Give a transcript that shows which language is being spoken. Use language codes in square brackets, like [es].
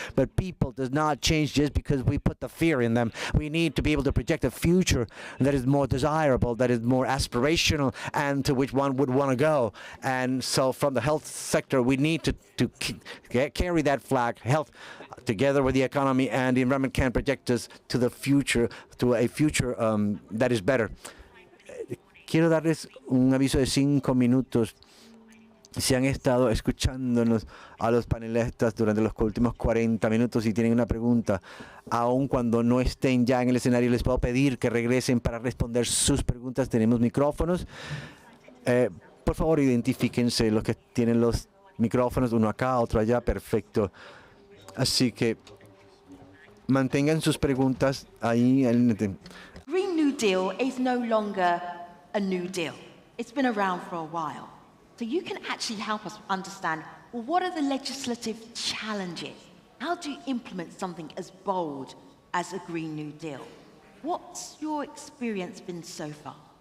[en] But people does not change just because we put the fear in them. We need to be able to project a future that is more desirable, that is more aspirational, and to which one would want to go. And so from the health sector we need to carry that flag. Health, together with the economy and the environment, can project us to the future, to a future that is better. [es] Quiero darles un aviso de 5 minutos. Si han estado escuchándonos a los panelistas durante los últimos 40 minutos y tienen una pregunta, aun cuando no estén ya en el escenario, les puedo pedir que regresen para responder sus preguntas. Tenemos micrófonos. Por favor, identifíquense los que tienen los micrófonos, uno acá, otro allá, perfecto. Así que mantengan sus preguntas ahí. [en] Green New Deal is no longer a new deal. It's been around for a while. So you can actually help us understand, well, what are the legislative challenges? How do you implement something as bold as a Green New Deal? What's your experience been so far?